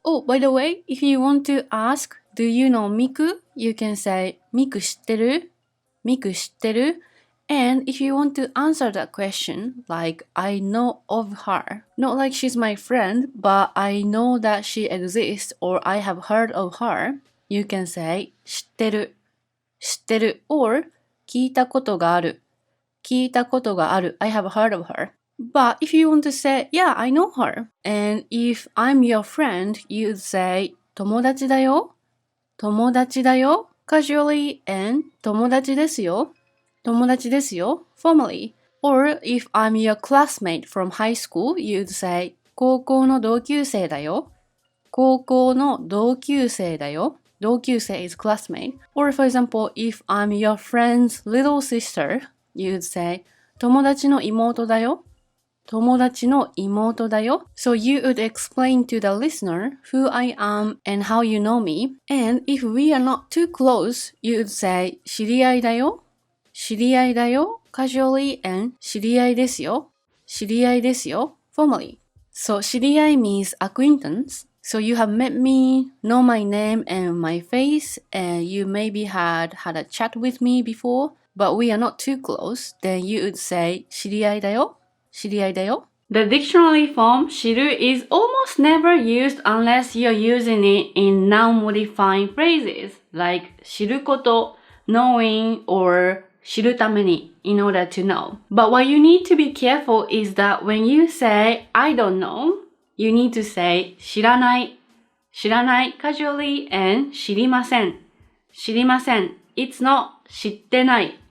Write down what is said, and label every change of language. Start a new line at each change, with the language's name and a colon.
English: Oh, by the way, if you want to ask, do you know Miku? You can say, Miku
Japanese: 知ってる? Miku 知ってる?
English: And if you want to answer that question, like, I know of her. Not like she's my friend, but I know that she exists or I have heard of her. You can say,
Japanese: 知ってる, 知ってる
English: or
Japanese: 聞いたことがある. 聞いたことがある
English: I have heard of her. But if you want to say, yeah, I know her. And if I'm your friend, you'd say,
Japanese: 友達だよ。友達だよ。
English: Casually and
Japanese: 友達ですよ。友達ですよ。
English: Formally. Or if I'm your classmate from high school, you'd say,
Japanese: 高校の同級生だよ。高校の同級生だよ。
English: 同級生 is classmate. Or for example, if I'm your friend's little sister,You'd say,
Japanese: 友達の妹だよ。友達の妹だよ。
English: So you would explain to the listener who I am and how you know me. And if we are not too close, you would say,
Japanese: 知り合いだよ。知り合いだよ。
English: Casually and
Japanese: 知り合いですよ。知り合いですよ。
English: Formally. So 知り合い means acquaintance. So you have met me, know my name and my face, and you maybe had a chat with me before.But we are not too close, then you would say
Japanese: 知り合いだよ。知り合いだよ。
English: The dictionary form 知る is almost never used unless you're using it in noun-modifying phrases like 知ること, knowing, or 知るために in order to know. But what you need to be careful is that when you say I don't know, you need to say 知らない。知らない casually and
Japanese: 知りません。知りません
English: It's not 知ってない。